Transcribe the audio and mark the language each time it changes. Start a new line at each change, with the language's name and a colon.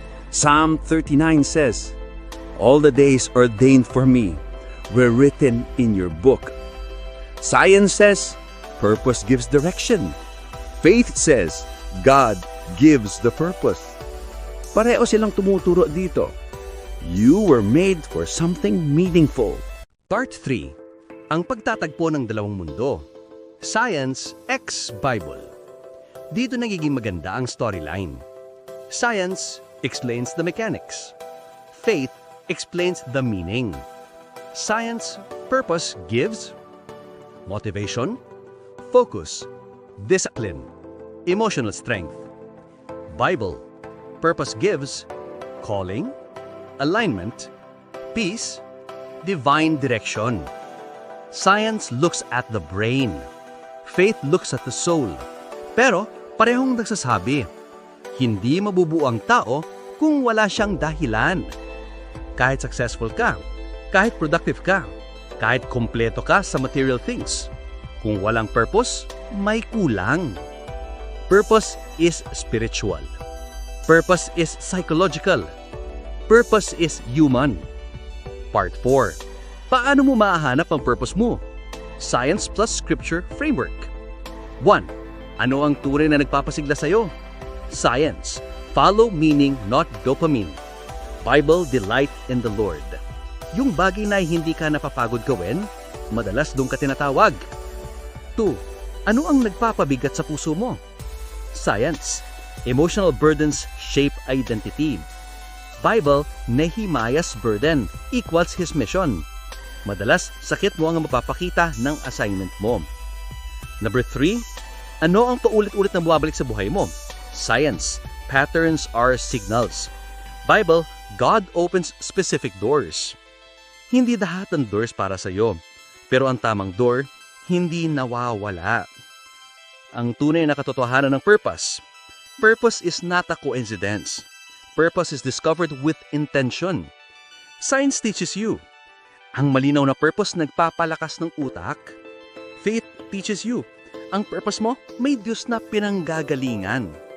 English: Psalm 39 says, all the days ordained for me were written in your book. Science says, purpose gives direction. Faith says, God gives the purpose.
Filipino: Pareho silang tumuturo dito.
English: You were made for something meaningful. Part 3.
Filipino: Ang pagtatagpo ng dalawang mundo.
English: Science x Bible.
Filipino: Dito nagiging maganda ang storyline.
English: Science explains the mechanics. Faith explains the meaning. Science, purpose gives motivation, focus, discipline, emotional strength. Bible, purpose gives calling, alignment, peace, divine direction. Science looks at the brain. Faith looks at the soul.
Filipino: Pero parehong nagsasabi, hindi mabubuo ang tao kung wala siyang dahilan. Kahit successful ka, kahit productive ka, kahit kompleto ka sa material things, kung walang purpose, may kulang.
English: Purpose is spiritual. Purpose is psychological. Purpose is human. Part 4.
Filipino: Paano mo mahahanap ang purpose mo?
English: Science plus Scripture framework.
Filipino: 1. Ano ang tunay na nagpapasigla sa'yo?
English: Science. Follow meaning, not dopamine. Bible, delight in the Lord.
Filipino: Yung bagay na hindi ka napapagod gawin, madalas doon ka tinatawag. 2. Ano ang nagpapabigat sa puso mo?
English: Science. Emotional burdens shape identity. Bible, Nehemiah's burden equals his mission.
Filipino: Madalas, sakit mo ang mapapakita ng assignment mo. Number 3, Ano ang paulit-ulit na bumabalik sa buhay mo?
English: Science. Patterns are signals. Bible. God opens specific doors.
Filipino: Hindi lahat ng doors para sa iyo, pero ang tamang door, hindi nawawala. Ang tunay na katotohanan ng purpose.
English: Purpose is not a coincidence. Purpose is discovered with intention. Science teaches you.
Filipino: Ang malinaw na purpose nagpapalakas ng utak.
English: Faith teaches you.
Filipino: Ang purpose mo, may Diyos na pinanggagalingan.